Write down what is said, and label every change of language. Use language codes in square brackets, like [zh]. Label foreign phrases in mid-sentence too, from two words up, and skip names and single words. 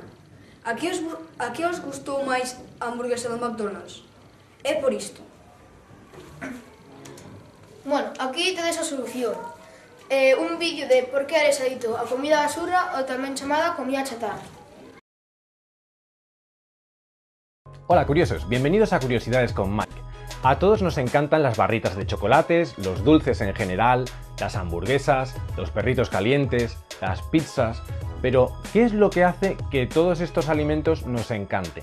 [gl] A que os gustou máis a hamburguesa do McDonald's? É por isto. Bueno, aquí tedes a solución. Un vídeo de por que eres adicto a comida basura ou tamén chamada comida chatarra. [es] Hola curiosos, bienvenidos a Curiosidades con Mike. A todos nos encantan las barritas de chocolates, los dulces en general, las hamburguesas, los perritos calientes, las pizzas... Pero, ¿qué es lo que hace que todos estos alimentos nos encanten?